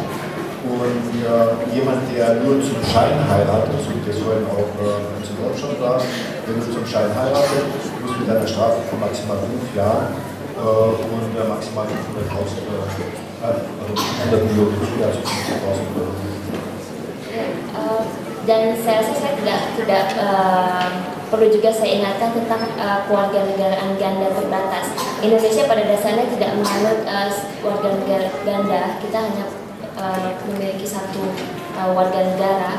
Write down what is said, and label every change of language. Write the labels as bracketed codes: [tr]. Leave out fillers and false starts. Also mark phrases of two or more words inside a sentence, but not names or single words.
[de] Und jemand, der nur zum Schein heiratet, also das wollen auch in Deutschland sagen, der nur zum Schein heiratet, muss mit einer Strafe von maximal 5 Jahren und maximal 500.000 also 100 Millionen, also 50.000 Euro. [id] Dan saya rasa saya tidak perlu juga saya ingatkan tentang keluarga negaraan ganda terbatas. Indonesia pada dasarnya tidak menganut warga negara ganda, kita hanya memiliki satu warga negara.